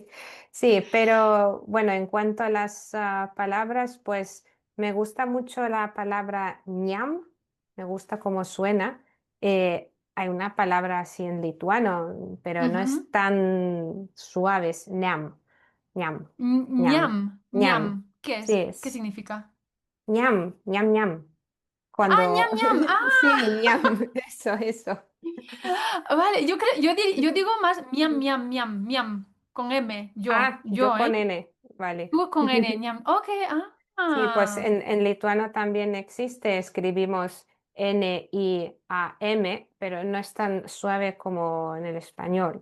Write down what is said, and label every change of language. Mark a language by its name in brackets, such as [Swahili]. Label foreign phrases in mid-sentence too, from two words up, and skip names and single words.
[Spanish] Sí, pero bueno, en cuanto a las palabras, pues me gusta mucho la palabra ñam, me gusta cómo suena. Hay una palabra así en lituano, pero no es Ujú. tan suave, es ñam, ñam, ñam, Ñam, ñam. ñam. ¿Qué Sí, es? ¿Qué es significa? ñam, ñam, ñam. Ah, Cuando, ñam, ñam. sí, Ah, ñam, eso. vale. Yo creo, yo digo más miam, miam, miam, miam. Con M. Ah, yo Yo, con ¿eh? N, vale. Tú con N, ñam. Ok, Sí, pues ah. en lituano también existe, escribimos N-I-A-M, pero no es tan suave como en el español.